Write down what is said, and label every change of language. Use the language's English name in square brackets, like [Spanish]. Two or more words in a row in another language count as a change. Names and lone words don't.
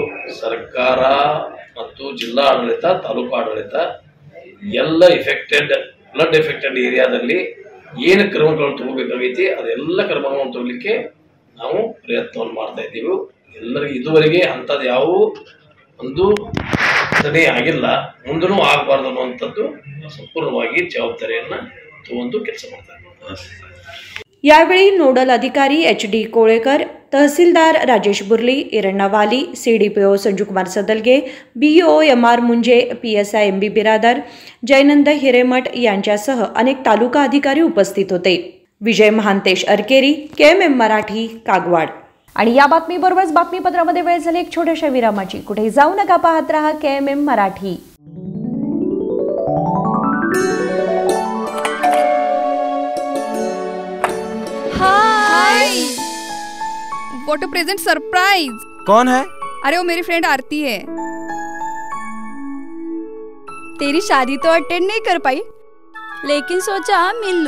[Kannada] ಸರ್ಕಾರ ಮತ್ತು ಜಿಲ್ಲಾ ಆಡಳಿತ, ತಾಲೂಕು ಆಡಳಿತ ಎಲ್ಲ [English] flood affected [Kannada] ಏರಿಯಾದಲ್ಲಿ ಏನು ಕ್ರಮಗಳನ್ನು ತಗೋಬೇಕಾಗೈತಿ ಅದೆಲ್ಲ ಕ್ರಮಗಳನ್ನು ತಗೊಳ್ಳಿಕ್ಕೆ ನಾವು ಪ್ರಯತ್ನವನ್ನು ಮಾಡ್ತಾ ಇದ್ದೀವಿ. ಎಲ್ಲರಿಗೂ ಇದುವರೆಗೆ ಅಂಥದ್ದು ಯಾವ ಒಂದು ಘಟನೆ ಆಗಿಲ್ಲ, ಮುಂದೂ ಆಗಬಾರ್ದು ಅನ್ನುವಂಥದ್ದು ಸಂಪೂರ್ಣವಾಗಿ ಜವಾಬ್ದಾರಿಯನ್ನು ತಗೊಂಡು ಕೆಲಸ ಮಾಡ್ತಾ ಇದ್ದೀವಿ. [Marathi] यावेळी नोडल अधिकारी HD कोळेकर, तहसीलदार राजेश बुर्ली, इरण्णा वाली, CDPO संजूकुमार सदलगे, BO MR मुंजे, PSI MB बिरादर, जयनंद हिरेमठ यांच्यासह अनेक तालुका अधिकारी उपस्थित होते. विजय महांतेश अरकेरी, KMM मराठी, कागवाड. आणि या बातमीबरोबरच बातमीपत्रामध्ये वेळ झाली एक छोट्याशा विरामाची. कुठेही जाऊ नका, पाहत रहा KMM मराठी. [English] What a present surprise. [Hindi] कौन है? अरे वो मेरी फ्रेंड आरती है। तेरी शादी तो अटेंड नहीं कर पाई, लेकिन सोचा मिल लूं।